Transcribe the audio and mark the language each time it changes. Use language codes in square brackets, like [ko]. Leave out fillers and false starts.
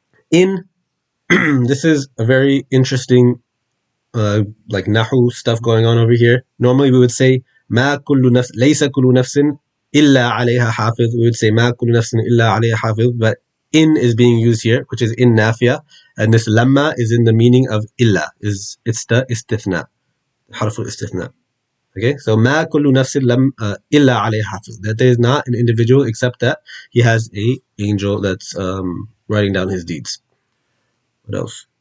[en] In this is a very interesting like nahu stuff going on over here. Normally we would say [ar] ما كل نفس ليس كل نفس إلا عليها حافظ. [en] We would say [ar] ما كل نفس إلا عليها حافظ, [en] but in is being used here, which is in nafia, and this lamma is in the meaning of illa, it's the istithna, harf istithna. Okay, so [ar] ما كل نفس إلا عليها حافظ, [en] that there is not an individual except that he has a angel that's writing down his deeds. What else?